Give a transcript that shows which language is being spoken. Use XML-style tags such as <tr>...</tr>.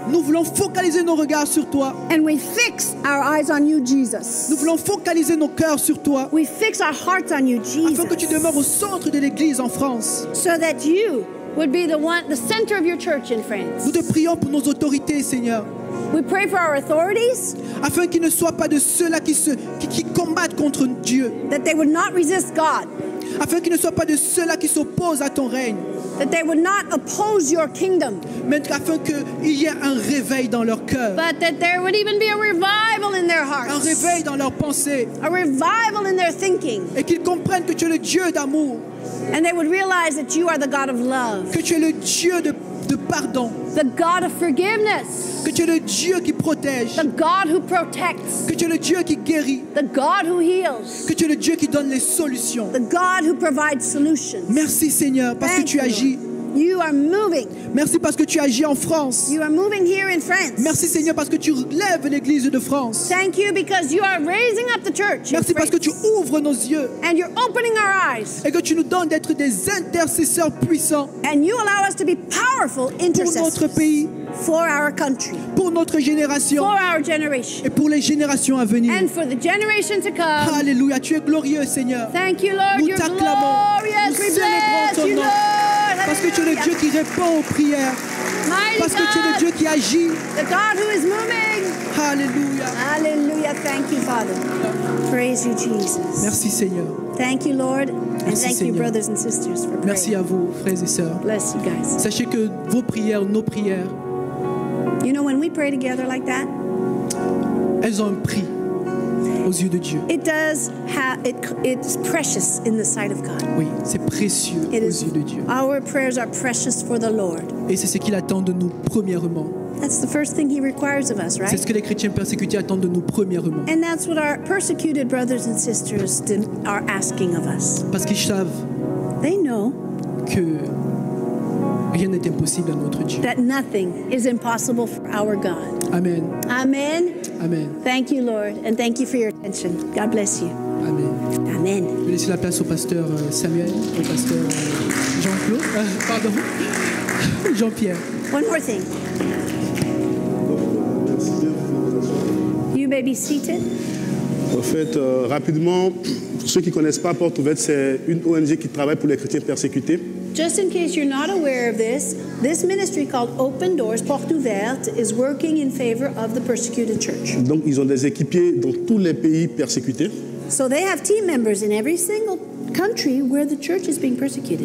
<fr>Nous voulons focaliser nos regards sur toi.</fr> <en>And we fix our eyes on you,</en> <fr>Nous</fr> <en>Jesus.</en> <fr>voulons focaliser nos cœurs sur toi,</fr> <en>We fix our hearts on you,</en> <fr>afin que tu demeures au</fr> <en>Jesus.</en> <fr>centre de l'Église en France.</fr> <en>So that you would be the center of your church in France.</en> <fr>Nous te prions pour nos autorités, Seigneur,</fr> <en>We pray for our authorities,</en> <fr>afin qu'ils ne soient pas de ceux-là qui combattent contre Dieu,</fr> <en>that they would not resist God,</en> <fr>afin qu'ils ne soient pas de ceux-là qui s'opposent à ton règne,</fr> <en>that they would not oppose your kingdom,</en> <fr>mais afin qu'il y ait un réveil dans leur cœur,</fr> <en>but that there would even be a revival in their</en> <fr>un</fr> <en>hearts,</en> <fr>réveil dans leurs pensées,</fr> <en>a revival in their thinking,</en> <fr>et qu'ils comprennent que tu es le Dieu d'amour,</fr> <en>and they would realize that you are the God of love,</en> <fr>que tu es le Dieu de pardon,</fr> <en>the God of forgiveness,</en> <fr>que tu es le Dieu qui protège,</fr> <en>the God who protects,</en> <fr>que tu es le Dieu qui guérit,</fr> <en>the God who heals,</en> <fr>que tu es le Dieu qui donne les solutions.</fr> <en>the God who provides solutions.</en> <fr>Merci Seigneur parce que</fr> <en>Thank</en> <fr>tu</fr> <en>you,</en> <fr>agis.</fr> <en>Lord. You are moving.</en> <fr>Merci parce que tu agis en France.</fr> <en>You are moving here in France.</en> <fr>Merci Seigneur parce que tu lèves l'Église de France.</fr> <en>Thank you because you are raising up the church in</en> <fr>Merci parce que tu</fr> <en>France.</en> <fr>ouvres nos yeux</fr> <en>And you're opening our eyes.</en> <fr>et que tu nous donnes d'être des intercesseurs puissants</fr> <en>And you allow us to be powerful</en> <fr>pour notre</fr> <en>intercessors</en> <fr>pays,</fr> <en>for our country,</en> <fr>pour notre génération</fr> <en>for our generation,</en> <fr>et pour les générations à venir.</fr> <en>and for the generation to come.</en> <fr>Alléluia, tu es glorieux Seigneur.</fr> <en>Thank you, Lord.</en> <fr>Nous</fr> <en>You're</en> <fr>t'acclamons.</fr> <en>glorious.</en> <fr>Nous</fr> <en>We</en> <fr>célébrons</fr> <en>bless</en> <fr>ton</fr> <en>you,</en> <fr>nom.</fr> <en>Lord.</en> <fr>Parce que tu es le Dieu qui répond aux prières.</fr> <en>Mighty</en> <fr>Parce que tu es le</fr> <en>God,</en> <fr>Dieu qui agit.</fr> <en>the God who is moving.</en> <fr>Alléluia.</fr> <en>Hallelujah. Thank you, Father. Praise you, Jesus.</en> <fr>Merci Seigneur.</fr> <en>Thank you, Lord. And</en> <fr>Merci,</fr> <en>thank you,</en> <fr>Seigneur.</fr> <en>brothers and sisters, for</en> <fr>Merci</fr> <en>praying.</en> <fr>à vous, frères et sœurs.</fr> <en>Bless you guys.</en> <fr>Sachez que vos prières, nos prières,</fr> <en>You know, when we pray together like that,</en> <fr>elles ont un prix aux yeux de Dieu.</fr> <en>it does have it's precious in the sight of God.</en> <fr>Oui, c'est précieux</fr> <en>It</en> <fr>aux</fr> <en>is.</en> <fr>yeux de Dieu.</fr> <en>Our prayers are precious for the Lord.</en> <fr>Et c'est ce qu'il attend de nous premièrement.</fr> <en>That's the first thing He requires of us,</en> <fr>C'est</fr> <en>right?</en> <fr>ce que les chrétiens persécutés attendent de nous premièrement.</fr> <en>And that's what our persecuted brothers and sisters are asking of us.</en> <fr>Parce qu'ils savent</fr> <en>They know</en> <fr>que rien n'est impossible à notre Dieu.</fr> <en>that nothing is impossible for our God.</en> <fr>Amen.</fr> <en>Amen. Amen. Thank you, Lord, and thank you for your attention. God bless you. Amen. Amen.</en> <fr>Je vais laisser la place au pasteur Samuel, au pasteur Jean-Claude, pardon, Jean-Pierre.</fr> <en>One more thing. You may be seated.</en> <fr>En fait, rapidement, pour ceux qui ne connaissent pas Porte Ouverte, c'est une ONG qui travaille pour les chrétiens persécutés.</fr> <en>Just in case you're not aware of this ministry called Open Doors, Porte Ouverte, is working in favor of the persecuted church.</en> <fr>Donc, ils ont des équipiers dans tous les pays persécutés.</fr> <en>So they have team members in every single country where the church is being persecuted.</en>